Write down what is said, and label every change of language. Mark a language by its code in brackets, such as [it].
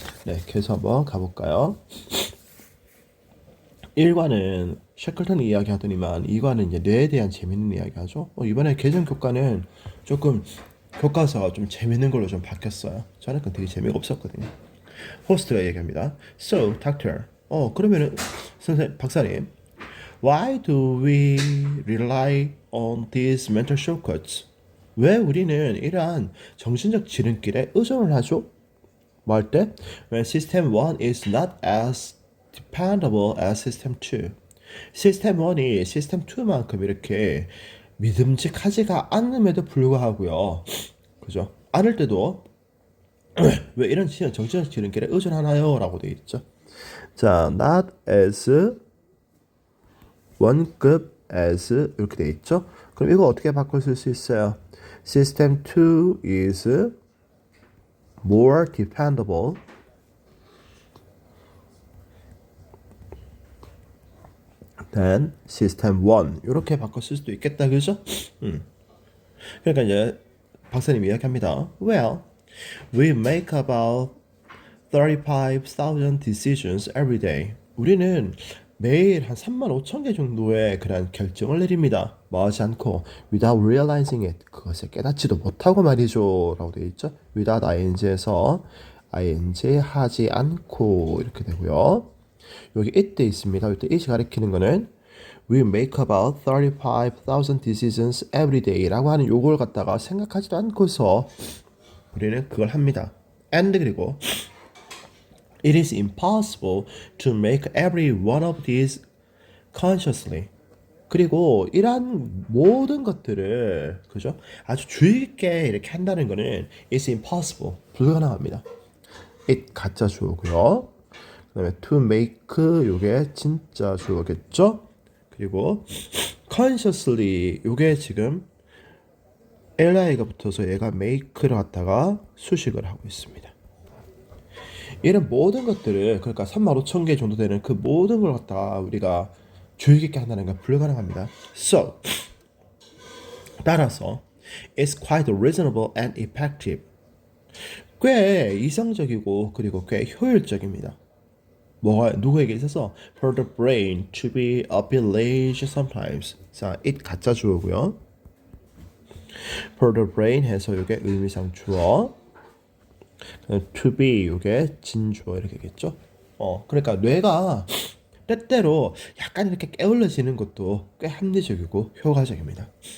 [ko] 네, 그래서 한번 가볼까요? 1과는 셰클턴이 이야기하더니만 2과는 이제 뇌에 대한 재밌는 이야기하죠. 이번에 개정 교과는 조금 교과서가 좀 재밌는 걸로 좀 바뀌었어요. 저는 그건 되게 재미가 없었거든요. 호스트가 얘기합니다. [en] So, doctor. [ko] 그러면은 박사님, [en] why do we rely on these mental shortcuts? [ko] 왜 우리는 이러한 정신적 지름길에 의존을 하죠? 뭐 할 때? [en] When system 1 is not as dependable as system 2. [ko] 시스템 1이 시스템 2만큼 이렇게 믿음직하지가 않음에도 불구하고요. 그죠? 않을 때도 왜 이런 정치적 지름길에 의존하나요? 라고 되어 있죠. 자, not as 원급 as 이렇게 되어 있죠. 그럼 이거 어떻게 바꿔 쓸 수 있어요? [en] System 2 is more dependable than System 1 [ko] 이렇게 바꿔 쓸 수도 있겠다, 그죠? 그러니까 이제 박사님 이야기합니다. [en] Well, we make about 35,000 decisions every day. [ko] 우리는 매일 한 35,000개 정도의 그런 결정을 내립니다. 뭐하지 않고 [en] without realizing it. [ko] 그것을 깨닫지도 못하고 말이죠. 라고 되어 있죠. without ing에서 ing 하지 않고 이렇게 되고요. 여기 it 돼 있습니다. 이때 it이 가리키는 거는 [en] We make about 35,000 decisions every day [ko] 라고 하는 요걸 갖다가 생각하지도 않고서 우리는 그걸 합니다. [en] And [ko] 그리고 [en] It is impossible to make every one of these consciously. [ko] 그리고 이러한 모든 것들을 그죠? 아주 주의 깊게 이렇게 한다는 거는 [en] it's impossible. [ko] 불가능합니다. it 가짜 주어고요. 그다음에 to make 요게 진짜 주어겠죠? 그리고 consciously 요게 지금 li가 붙어서 얘가 make를 갖다가 수식을 하고 있습니다. 이런 모든 것들을 그러니까 35,000개 정도 되는 그 모든 걸 갖다가 우리가 주의 깊게 한다는 건 불가능합니다. [en] So [ko] 따라서 [en] it's quite reasonable and effective. [ko] 꽤 이상적이고 그리고 꽤 효율적입니다. 뭐가 누구에게 있어서 [en] for the brain to be a bit lazy sometimes. [ko] 자, it 가짜 주어고요. [en] for the brain [ko] 해서 이게 의미상 주어. to be 이게 진주어 이렇게겠죠. 그러니까 뇌가 때때로 약간 이렇게 게을러지는 것도 꽤 합리적이고 효과적입니다.